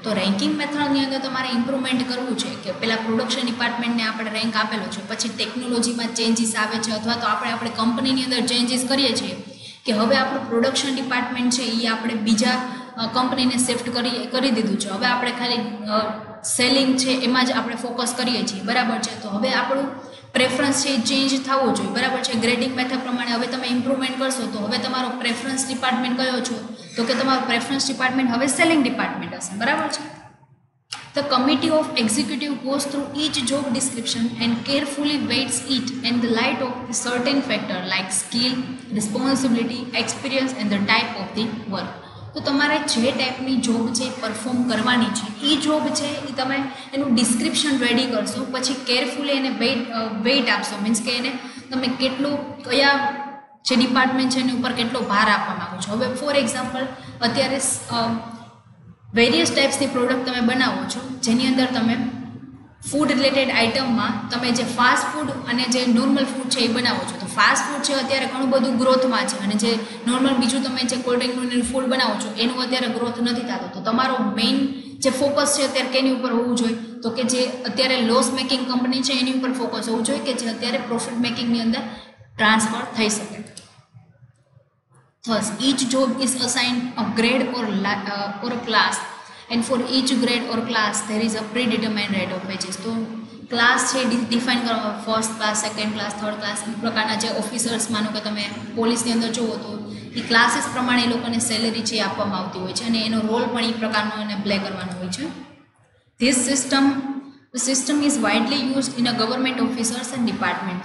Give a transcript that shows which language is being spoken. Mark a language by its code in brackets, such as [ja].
[gu] તો રેન્કિંગ મેથડની અંદર તમારે ઇમ્પ્રુવમેન્ટ કરવું છે કે પહેલાં પ્રોડક્શન ડિપાર્ટમેન્ટને આપણે રેન્ક આપેલો છે, પછી ટેકનોલોજીમાં ચેન્જીસ આવે છે અથવા તો આપણે કંપનીની અંદર ચેન્જીસ કરીએ છીએ કે હવે આપણું પ્રોડક્શન ડિપાર્ટમેન્ટ છે એ આપણે બીજા કંપનીને શિફ્ટ કરી દીધું છે, હવે આપણે ખાલી સેલિંગ છે એમાં જ આપણે ફોકસ કરીએ છીએ. બરાબર છે. તો હવે આપણું પ્રેફરન્સ છે એ ચેન્જ થવો જોઈએ. બરાબર છે. ગ્રેડિંગ મેથડ પ્રમાણે હવે તમે ઇમ્પ્રુવમેન્ટ કરશો તો હવે તમારો પ્રેફરન્સ ડિપાર્ટમેન્ટ કયો છો, તો કે તમારો પ્રેફરન્સ ડિપાર્ટમેન્ટ હવે સેલિંગ ડિપાર્ટમેન્ટ હશે. બરાબર છે. [en] The committee of executive goes through each job description and carefully weights it in the light of a certain factor like skill, responsibility, experience and the type of the work. [gu] તો તમારે જે ટાઈપની job છે perform કરવાની છે એ job છે એ તમે એનું ડિસ્ક્રિપ્શન રેડી કરશો, પછી કેરફુલી એને વેઇટ આપશો. મીન્સ કે એને તમે કેટલું કયા જે ડિપાર્ટમેન્ટ છે એની ઉપર કેટલો ભાર આપવા માગો છો. હવે ફોર એક્ઝામ્પલ અત્યારે વેરિયસ ટાઈપ્સની પ્રોડક્ટ તમે બનાવો છો જેની અંદર તમે ફૂડ રિલેટેડ આઇટમમાં તમે જે ફાસ્ટ ફૂડ અને જે નોર્મલ ફૂડ છે એ બનાવો છો. તો ફાસ્ટ ફૂડ છે અત્યારે ઘણું બધું ગ્રોથમાં છે અને જે નોર્મલ બીજું તમે જે કોલ્ડ ડ્રિંકનું ફૂડ બનાવો છો એનું અત્યારે ગ્રોથ નથી થતો. તો તમારો મેઇન જે ફોકસ છે અત્યારે કેની ઉપર હોવું જોઈએ, તો કે જે અત્યારે લોસ મેકિંગ કંપની છે એની ઉપર ફોકસ હોવું જોઈએ કે જે અત્યારે પ્રોફિટ મેકિંગની અંદર ટ્રાન્સફર થઈ શકે. [en] Thus, each job is assigned a grade or a class, and for each grade or class there is a predetermined rate of wages. [gu] તો ક્લાસ છે ડિફાઇન કરવામાં first class, second class, third class એ પ્રકારના જે officers માનો કે તમે પોલીસની અંદર જુઓ તો એ ક્લાસીસ પ્રમાણે એ લોકોને સેલેરી છે આપવામાં આવતી હોય છે અને એનો રોલ પણ એ પ્રકારનો એને પ્લે કરવાનો હોય છે. [en] This system is widely used in a government officers and department.